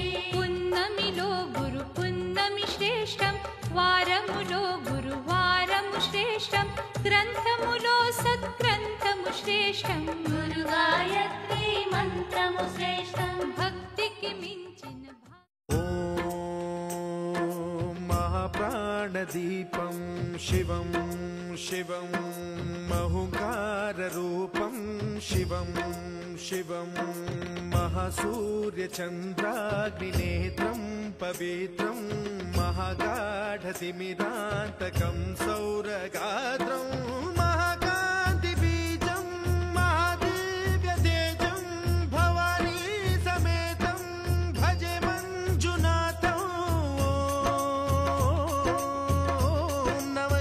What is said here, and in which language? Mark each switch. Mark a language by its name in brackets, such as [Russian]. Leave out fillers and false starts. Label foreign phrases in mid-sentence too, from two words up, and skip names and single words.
[Telugu] పున్నమిలో గురు పున్నమి శ్రేష్టం వారములో గురు వారము శ్రేష్టం గ్రంథములో సద్గ్రంథము శ్రేష్టం గురు గాయత్రి మంత్రము శ్రేష్టం భక్తికి మించిన [Sanskrit] महाप्राणदीपं शिवं शिवं महुकाररूपं शिवं शिवं महासूर्यचन्द्राग्निनेत्रं पवित्रं महागाढतिमिरान्तकं सौरगात्रं महाकान्तिबीजं महादिव्यतेजं भवानी समेतं भजे मञ्जुनाथं नमः